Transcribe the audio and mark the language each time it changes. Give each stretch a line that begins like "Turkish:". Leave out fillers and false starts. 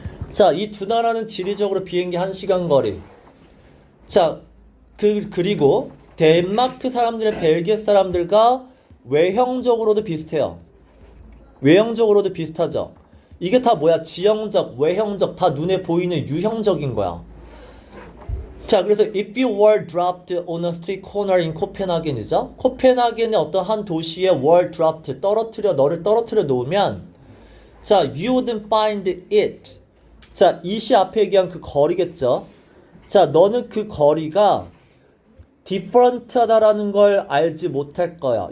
Korean: 자, 이 두 나라는 지리적으로 비행기 1시간 거리. 자, 그리고 덴마크 사람들의 벨기에 사람들과 외형적으로도 비슷해요. 외형적으로도 비슷하죠. 이게 다 뭐야? 지형적, 외형적, 다 눈에 보이는 유형적인 거야. 자, 그래서
English: if you were dropped on a street corner in 코펜하겐이죠.
Korean: 코펜하겐의 어떤 한 도시에 were dropped, 너를 떨어뜨려 놓으면 자,
English: you wouldn't find it.
Korean: 자, it이 앞에 얘기한 그 거리겠죠. 자, 너는 그 거리가 different하다라는 걸 알지 못할 거야.